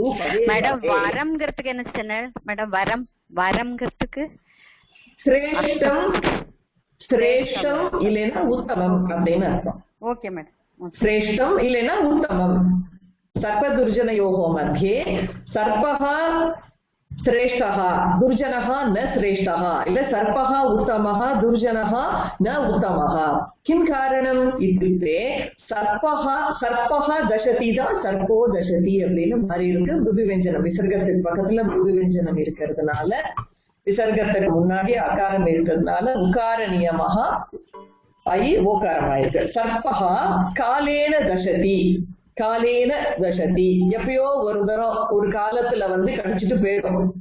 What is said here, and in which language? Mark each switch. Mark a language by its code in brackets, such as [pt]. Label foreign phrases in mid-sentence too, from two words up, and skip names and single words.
[ta] மேடம் வரம்ங்கிறதுக்கு என்ன சொன்னார் மேடம்? வரம்ங்கிறதுக்கு சிரேஷ்டம் சிரேஷ்டம் இல்லைன்னா உத்தமம் அப்படின்னு அர்த்தம். ஓகே மேடம். சிரேஷ்டம் இல்லைன்னா உத்தமம். [sa] सर्प दुर्जन योगो मध्ये सर्पः श्रेष्ठः दुर्जनः न श्रेष्ठः इल्ल सर्पः उत्तमः दुर्जनः न उत्तमः. किं कारणम् इत्युक्ते सर्पः दशति தான் सर्पो दशति [ta] அப்படின்னு மாறி இருக்கு. மிருதுவெஞ்சனம் விசர்க்கத்துக்கு பக்கத்துல மிருதுவெஞ்சனம் இருக்கிறதுனால விசர்க்கத்துக்கு முன்னாடி அகாரம் இருக்கிறதுனால உகார நியமஹ ஆகி ஓகாரமாயிருக்கு. [sa] सर्पः कालेन दशति कालेन दशति [ta] எப்பயோ ஒரு தரம் ஒரு காலத்துல வந்து கடிச்சிட்டு போயிடும்.